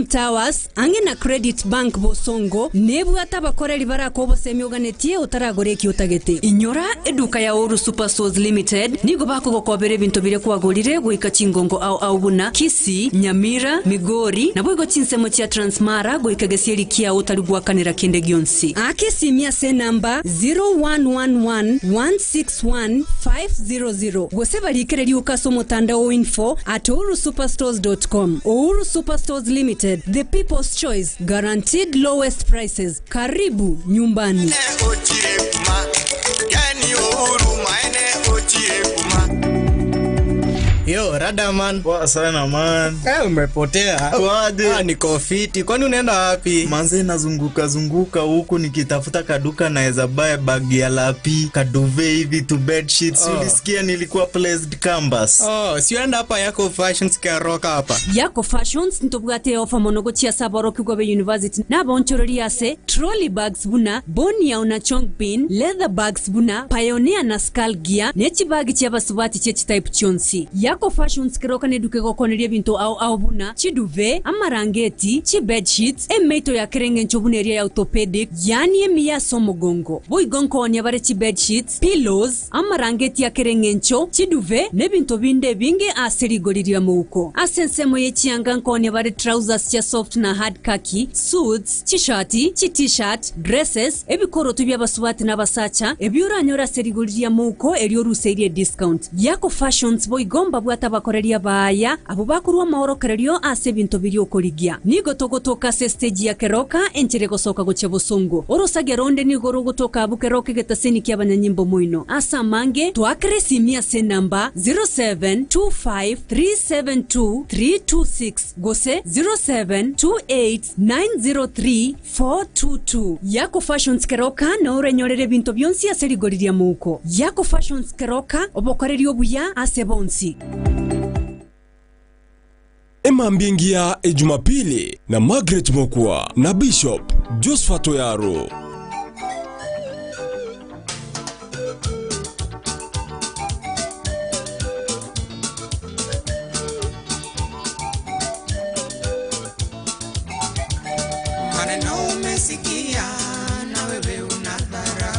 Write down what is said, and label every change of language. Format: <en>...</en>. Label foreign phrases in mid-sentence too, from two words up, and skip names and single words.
<guz>Towers angena Credit Bank Bosongo nebwata bakoreri barako bose myoganetie utaragoreki utagete inyora eduka ya Uru Superstores Limited nigo bako gokobere bintu bire kwagurire goika Chingongo au buna Kisi Nyamira Migori na boigo chinsemo chia Transmara goika gesieri kia utari gwakanira kende gionsi akesimia se namba 0111161500 goseba likereri ukaso mutandao info@urusuperstores.com.</guz> <en>Uru Superstores Limited, the people's choice, guaranteed lowest prices.</en> <sw>Karibu nyumbani. Yo, Radaman. Poa sana man. Umepotea. Waje. Niko fiti. Kwani unaenda wapi? Manze nazunguka huku nikitafuta kaduka naweza buy bag ya lapi, kaduve hivi</sw> <en>to bed sheets.</en> <sw>Ulisikia nilikuwa</sw> <en>placed campus.</en> <sw>Sienda hapa Yako Fashions karoka hapa.</sw> <guz>Yako Fashions ntobwate ofa monogo chia sabaro Kigobe University. Na bonchorori yase</guz> <en>trolley bags</en> <guz>buna, bonia una chong bin,</guz> <en>leather bags</en> <guz>buna, pioneer na</guz> <en>skull gear,</en> <guz>nechi bag chia basubati chechi type chonsi. Yako Fashions kiroka neduke gokoneria bintu au buna, chiduve, amarangeti, chi</guz> <en>bed sheets,</en> <guz>emeito ya kerenge nchobuneria ya orthopedic, yani emiya somogongo. Boy gonko onyabare chi</guz> <en>bed sheets,</en> <guz>pillows, amarangeti ya kerenge ncho, chiduve, nebintu binde binge aserigoriria muko. Asensemo ye chianganko onyabare trousers cha soft na</guz> <en>hard khaki,</en> <guz>suits, chi-shirti, chi-t-shirt, dresses, ebikoro tubya basubati na basacha, ebiura nyora serigoriria muko erioru serie discount. Yako Fashions boy gomba bwata bakoreria baya abo bakurwa mahoro kererio ase bintu biri okorigia nigo togotoka se stage ya keroka enchire gosoka goche busongo orosagia ronde nigo rogotoka bukeroke getaseni kya banyanyimbo muino asa mange twakre simia se namba 0725372326 gose 0728903422 Yako Fashions keroka na orenyorere bintu byonsi aserigoriria muko Yako Fashions keroka obokorerio buya ase bonsi Emambingia Jumapili na Margaret Mokua na Bishop Josephat Oyaro.</guz> <sw>Maneno umesikia na wewe unadharau.</sw>